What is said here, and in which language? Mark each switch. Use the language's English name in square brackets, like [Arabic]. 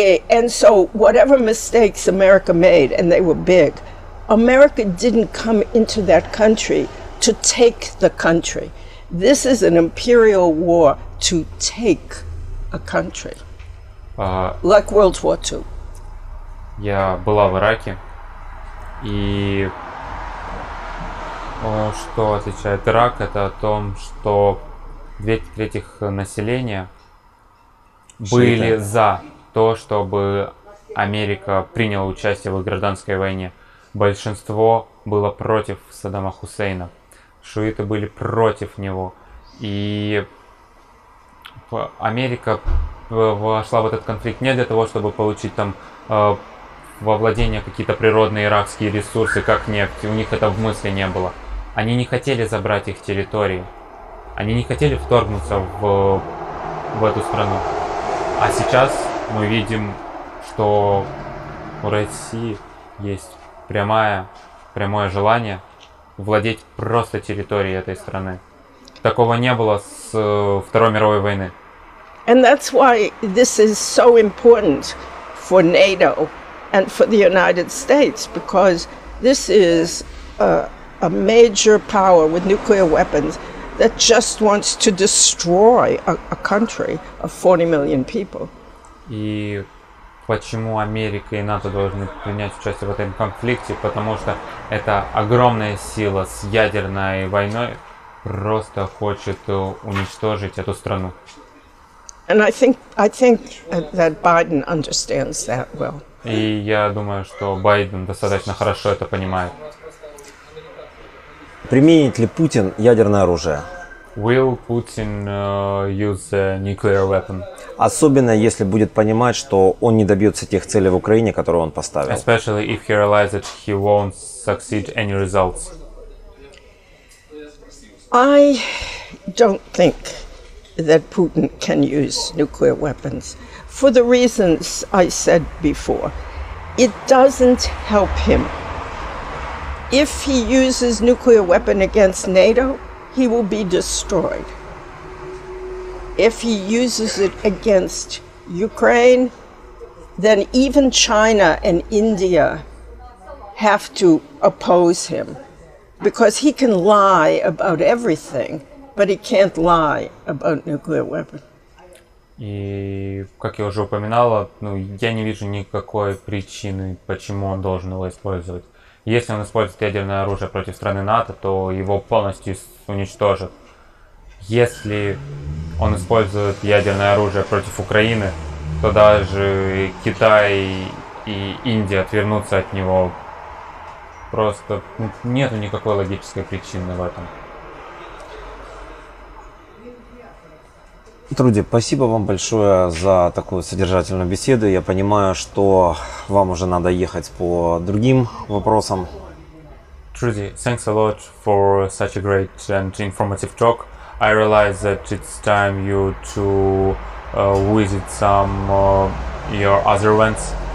[English] And so whatever mistakes America made, and they were big, America didn't come into that country to take the country. This is an imperial war to take a country, like World War II. [Russian] Я была в Ираке, и что отличает Ирак, это о том, что 2/3 населения были за то, чтобы Америка приняла участие в гражданской войне. Большинство было против Саддама Хусейна. Шииты были против него. И Америка вошла в этот конфликт не для того, чтобы получить там во владение какие-то природные иракские ресурсы, как нефть. У них это в мысли не было. Они не хотели забрать их территории. Они не хотели вторгнуться в эту страну. А сейчас мы видим, что у России есть прямое желание владеть просто территорией этой страны. Такого не было с Второй мировой войны. [English] And that's why this is so important for NATO and for the United States, because this is a major power with nuclear weapons that just wants to destroy a country of 40 million people. [Russian] И почему Америка и НАТО должны принять участие в этом конфликте? Потому что это огромная сила с ядерной войной просто хочет уничтожить эту страну. [English] And I think that Biden understands that well. [Russian] И я думаю, что Байден достаточно хорошо это понимает. Применит ли Путин ядерное оружие? [English] Will Putin use a nuclear weapon? [Russian] Особенно если будет понимать, что он не добьется тех целей в Украине, которые он поставил. [English] Especially if he realizes that he won't succeed any results. I don't think that Putin can use nuclear weapons for the reasons I said before. It doesn't help him. If he uses nuclear weapon against NATO, he will be destroyed. If he uses it against Ukraine, then even China and India have to oppose him, because he can lie about everything, but he can't lie about nuclear weapons. [Russian] И, как я уже упоминала, я не вижу никакой причины, почему он должен его использовать. Если он использует ядерное оружие против страны НАТО, то его полностью уничтожат. Если он использует ядерное оружие против Украины, то даже Китай и Индия отвернутся от него. Просто нету никакой логической причины в этом. Труди, спасибо вам большое за такую содержательную беседу. Я понимаю, что вам уже надо ехать по другим вопросам. [English] Trudy, thanks a lot for such a great and informative talk. I realize that it's time you to visit some your other events.